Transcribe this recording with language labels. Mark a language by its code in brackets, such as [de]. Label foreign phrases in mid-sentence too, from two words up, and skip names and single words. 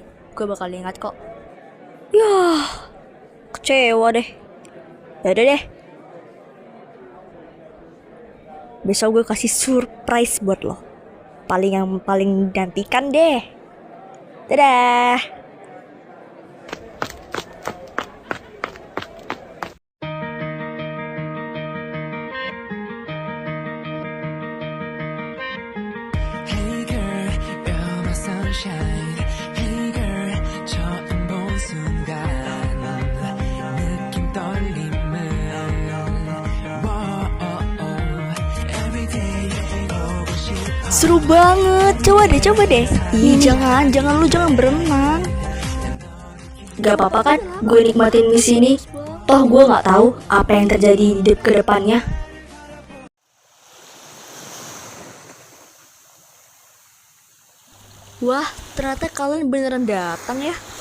[id] Gue bakal ingat kok. Yah, kecewa deh. Yaudah deh, besok gue kasih surprise buat lo. Yang paling dinantikan deh. Dadah. [en] Hey girl, you're my sunshine. Hey girl, [ko] 처음 본 순간 느낌 떨림은 [en] Every day [ko] 보고 싶어. [id] Seru banget, coba deh. Ih, jangan berenang. Gak apa-apa kan, gue nikmatin di sini. Toh gue nggak tahu apa yang terjadi di ke depannya. Wah, ternyata kalian beneran datang ya.